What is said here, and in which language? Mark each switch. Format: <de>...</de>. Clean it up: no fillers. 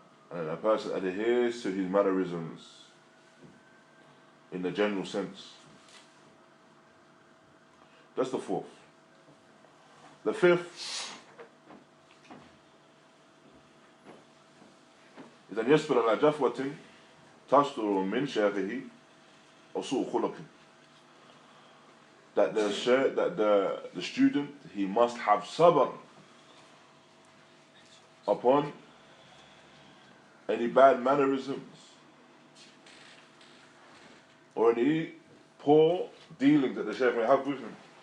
<en>And a person adheres to his mannerisms in the general sense. That's the fourth. The fifth is</en> <ar>أن يصبر على جفوة تصدر من شيخه أو سوء خلق.</ar> <en>That the student, he must have sabr upon any bad mannerisms or any poor dealings that the shaykh may have with him.</en>